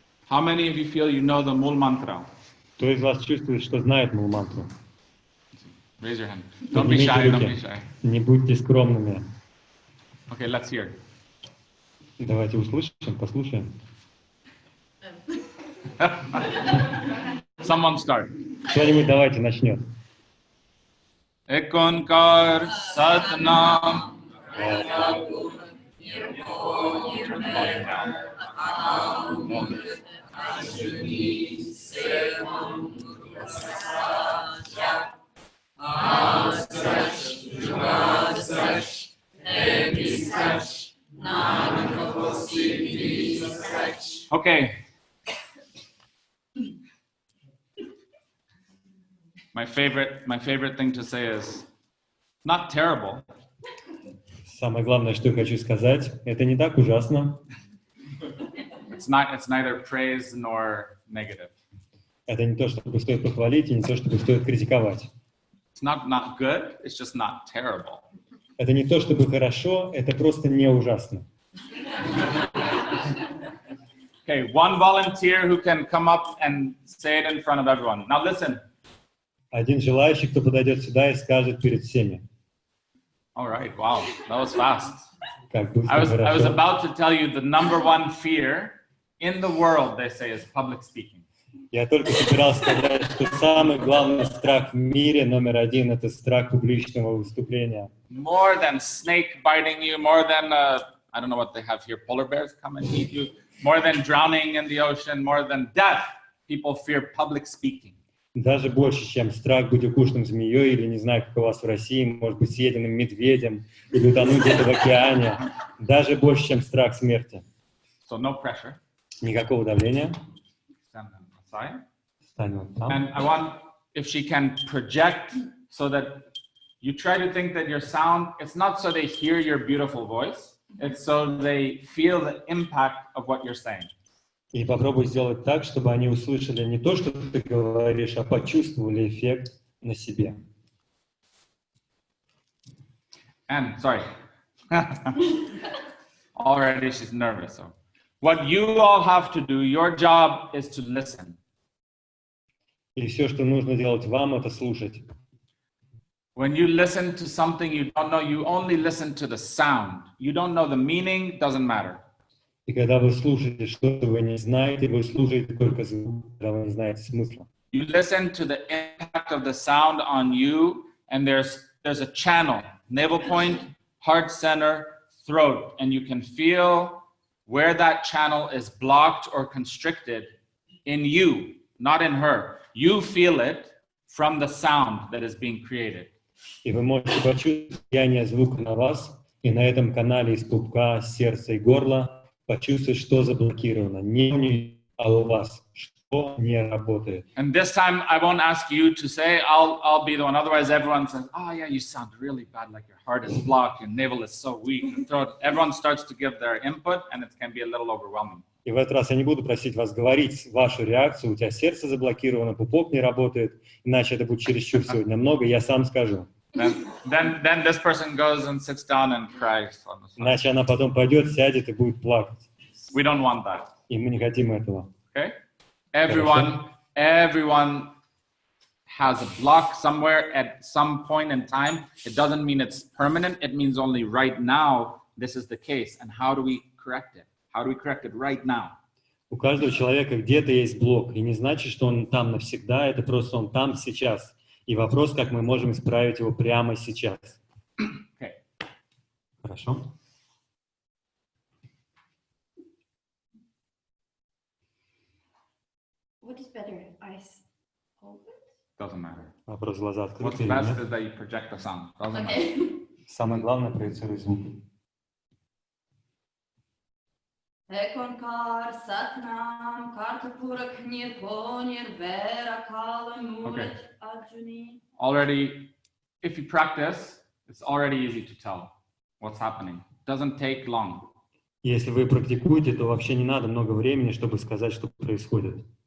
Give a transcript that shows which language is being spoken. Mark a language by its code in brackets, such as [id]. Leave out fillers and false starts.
[en] How many of you feel you know the Mool Mantra? [ru] Кто из вас чувствует, что знает Мул-мантру? [en] Raise your hand. Don't be shy, don't be shy. [ru] Не будьте скромными. [en] Okay, let's hear. [ru] Давайте услышим, послушаем. [en] Someone start. [ru] Кто-нибудь давайте начнет. [pa] Ek Onkar Satnam. [en] Okay. My favorite thing to say is not terrible. [ru] Самое главное, что я хочу сказать, это не так ужасно. [en] It's neither praise nor negative. [ru] Это не то, чтобы стоит похвалить, и не то, чтобы стоит критиковать. [en] It's not good, it's just not terrible. [ru] Это не то, чтобы хорошо, это просто не ужасно. [en] Okay, one volunteer who can come up and say it in front of everyone. Now listen. [ru] Один желающий, кто подойдет сюда и скажет перед всеми. [en] All right, wow, that was fast. [ru] Как быстро, [en] I was [ru] хорошо. [en] about to tell you the number one fear in the world, they say, is public speaking. [ru] Я только собирался сказать, что самый главный страх в мире, номер один, это страх публичного выступления. [en] More than snake biting you, more than, I don't know what they have here, polar bears come and eat you, more than drowning in the ocean, more than death, people fear public speaking. [ru] Даже больше, чем страх быть укушенным змеей, или не знаю, как у вас в России, может быть, съеденным медведем, или утонуть где-то в океане. Даже больше, чем страх смерти. [en] So no pressure. [ru] Никакого давления. [en] Stand aside. [ru] Встань вот там. [en] And I want, if she can project so that you try to think that your sound, it's not so they hear your beautiful voice, it's so they feel the impact of what you're saying. [ru] И попробуй сделать так, чтобы они услышали не то, что ты говоришь, а почувствовали эффект на себе. [en] And, sorry, already she's nervous. So what you all have to do, your job is to listen. [ru] И все, что нужно делать вам, это слушать. [en] When you listen to something you don't know, you only listen to the sound. You don't know the meaning, doesn't matter. [ru] И когда вы слушаете что-то, вы не знаете, вы слушаете только звук, когда вы не знаете смысла. [en] You listen to the impact of the sound on you, and there's a channel, navel point, heart center, throat, and you can feel where that channel is blocked or constricted in you, not in her. You feel it from the sound that is being created. [ru] И вы можете почувствовать влияние звука на вас, и на этом канале из пупка, сердца и горла почувствовать, что заблокировано. Не у нее, а у вас. Что не работает. [en] And this time, I won't ask you to say, I'll be the one. Otherwise, everyone says, oh yeah, you sound really bad, like your heart is blocked, your navel is so weak, your throat. Everyone starts to give their input, and it can be a little overwhelming. [ru] И в этот раз я не буду просить вас говорить вашу реакцию, у тебя сердце заблокировано, пупок не работает, иначе это будет чересчур сегодня много, я сам скажу. [en] Then this person goes and sits down and cries on the side. [ru] Иначе она потом пойдет, сядет и будет плакать. [en] We don't want that. [ru] И мы не хотим этого. [en] Okay? Everyone has a block somewhere at some point in time. It doesn't mean it's permanent. It means only right now this is the case. And how do we correct it? How do we correct it right now? [ru] У каждого человека где-то есть блок, и не значит, что он там навсегда, это просто он там сейчас. И вопрос, как мы можем исправить его прямо сейчас. [en] Okay. [ru] Хорошо. [en] What is better, eyes open? Doesn't matter. [ru] Вопрос, глаза открыты или [en] best [ru] нет? [en] is that you project the sound. Doesn't matter. Okay. [ru] Самое главное, проецируй звук. [pa] Ekonkar satnam kartapurak nirponir vera kalamurat ajuni. [en] Already, if you practice, it's already easy to tell what's happening. It doesn't take long. [ru] Если вы практикуете, то вообще не надо много времени, чтобы сказать, что происходит.